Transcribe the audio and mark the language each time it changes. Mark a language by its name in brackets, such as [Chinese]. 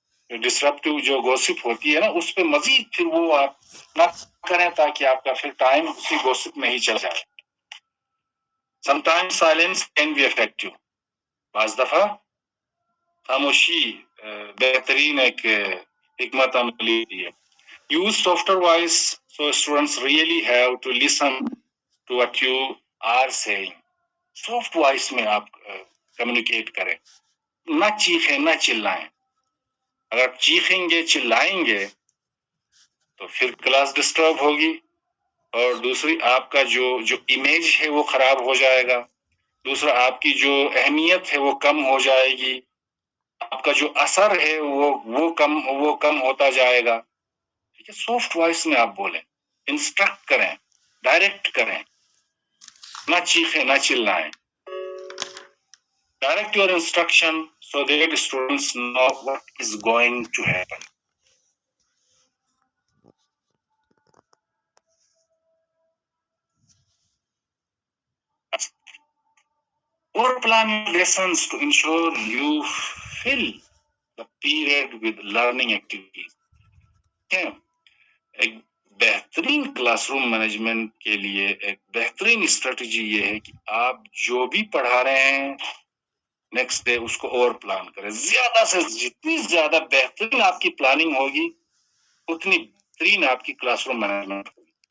[Urdu] Disruptive جو gossip ہوتی ہے نا، اس پہ مزید پھر وہ آپ نہ کریں، تاکہ آپ کا پھر ٹائم اسی گوسپ میں ہی چل جائے. [English] Sometimes silence can be effective. [Urdu] بعض دفعہ خاموشی بہترین ایک حکمت عملی ہے. [English] Use softer voice so students really have to listen to what you are saying. [Urdu] Soft voice میں آپ کمیونیکیٹ کریں، نہ چیخیں، نہ چلائیں. اگر چیخیں گے، چلائیں گے تو پھر کلاس ڈسٹرب ہوگی، اور دوسری آپ کا جو امیج ہے وہ خراب ہو جائے گا. دوسرا آپ کی جو اہمیت ہے وہ کم ہو جائے گی. آپ کا جو اثر ہے وہ کم ہوتا جائے گا. ٹھیک ہے، سافٹ وائس میں آپ بولیں، انسٹرکٹ کریں، ڈائریکٹ کریں. نہ چیخیں نہ چلائیں. [English] Direct your instruction so that students know what is going to happen. Overplan lessons to ensure you fill the period with learning activities. [Urdu] ایک بہترین کلاس روم مینجمنٹ کے لیے ایک بہترین اسٹریٹجی یہ ہے کہ آپ جو بھی پڑھا رہے ہیں نیکسٹ ڈے اس کو اوور پلان کریں. زیادہ سے جتنی زیادہ بہترین آپ کی پلاننگ ہوگی اتنی بہترین آپ کی کلاس روم مینجمنٹ ہوگی.